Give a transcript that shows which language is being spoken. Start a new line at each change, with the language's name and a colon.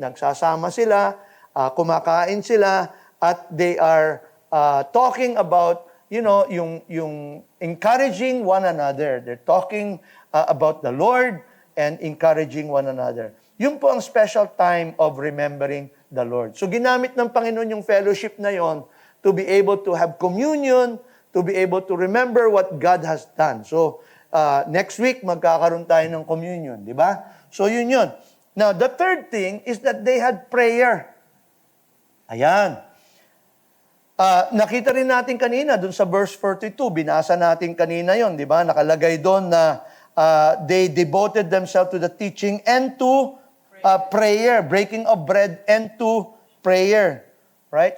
Filipino: Nagsasama sila, kumakain sila, at
English: they are talking about,
Filipino: yung encouraging one another.
English: They're talking about the Lord and encouraging one another.
Filipino: Yun po ang
English: special time of remembering the Lord.
Filipino: So ginamit ng Panginoon yung fellowship na yon
English: to be able to have communion, to be able to remember what God has done.
Filipino: So, next week, magkakaroon tayo ng communion, di ba? So, yun.
English: Now, the third thing is that they had prayer. Ayan.
Filipino: Nakita rin natin kanina, dun sa verse 42, binasa natin kanina yon, di ba? Nakalagay doon na
English: they devoted themselves to the teaching and to prayer, breaking of bread and to prayer. Right?